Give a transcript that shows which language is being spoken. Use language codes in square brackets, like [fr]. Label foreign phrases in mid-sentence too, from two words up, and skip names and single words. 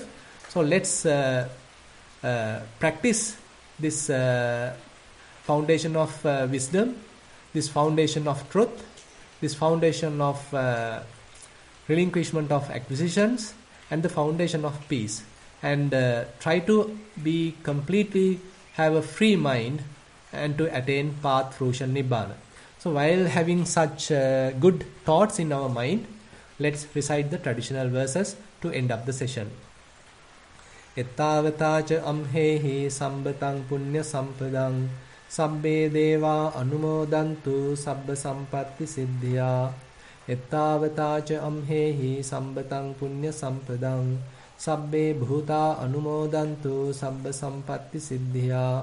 [en] So let's practice this foundation of wisdom, this foundation of truth, this foundation of relinquishment of acquisitions, and the foundation of peace, and try to be completely have a free mind and to attain path, fruition, nibbana. So while having such good thoughts in our mind, let's recite the traditional verses to end up the session. [pi] Ettavata amhehi sambatang punya sampadang sabbe deva anumodantu sabba sampatti siddhya. Ettavata amhehi sambatang punya sampadang sabbe bhuta anumodantu sabba sampatti siddhya.